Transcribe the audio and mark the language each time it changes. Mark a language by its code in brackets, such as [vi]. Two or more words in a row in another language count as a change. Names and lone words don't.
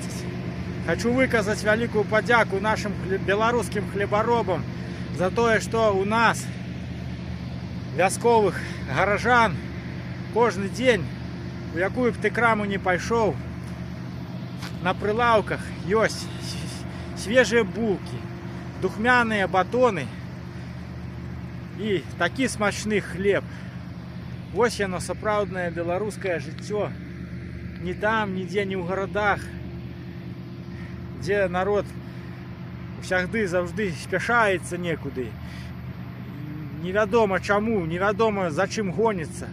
[be] Хочу выказаць вялікую падзяку нашим беларускім хлебаробам за тое, што у нас вясковых гаражан кожны дзень, у якую б ты краму не пайшоў, на прылаўках ёсць [ru] свежие булки, [be] духмяные батоны и такі смачны хлеб. Вось яно сапраўднае беларускае жыццё. Не там, нідзе, не ў гарадах, дзе народ усягды заўжды спяшаецца некуды. Невядома чаму, невядома за чым гоніцца.